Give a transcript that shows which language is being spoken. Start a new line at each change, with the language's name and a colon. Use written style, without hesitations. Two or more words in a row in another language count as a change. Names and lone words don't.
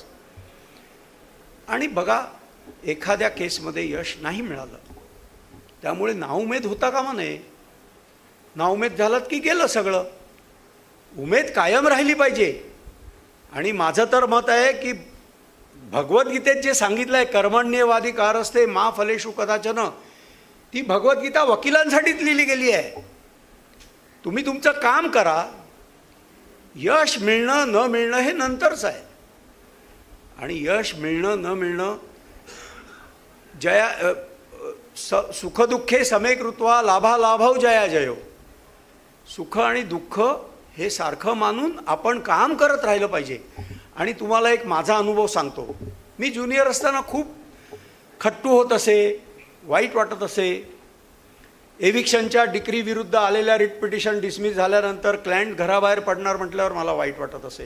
Marathi: आणि बघा, एखाद्या केसमध्ये यश नाही मिळालं, त्यामुळे नाउमेद होता कामा नये. नाउमेद झालात की गेलं सगळं. उमेद कायम राहिली पाहिजे. आणि माझं तर मत आहे की भगवद्गीतेत जे सांगितलं आहे,
Sanskrit: कर्मण्येवाधिकारस्ते मा फलेषु कदाचन,
Marathi: ती भगवद्गीता वकिलांसाठीच लिहिली गेली आहे. तुम्ही तुमचं काम करा, यश मिळणं न मिळणं हे नंतरच आहे. आणि यश मिळणं न मिळणं
Sanskrit: जया सुखदुःखे समे कृत्वा लाभालाभौ जया जयो.
Marathi: सुख आणि दुःख हे सारखं मानून आपण काम करत राहिलं पाहिजे. आणि तुम्हाला एक माझा अनुभव सांगतो. मी ज्युनियर असताना खूप खट्टू होत असे, वाईट वाटत असे. एविक्शनच्या डिक्री विरुद्ध आलेल्या
English: writ petition
Marathi: डिसमिस झाल्यानंतर क्लायंट घराबाहेर पडणार म्हटल्यावर मला वाईट वाटत असे.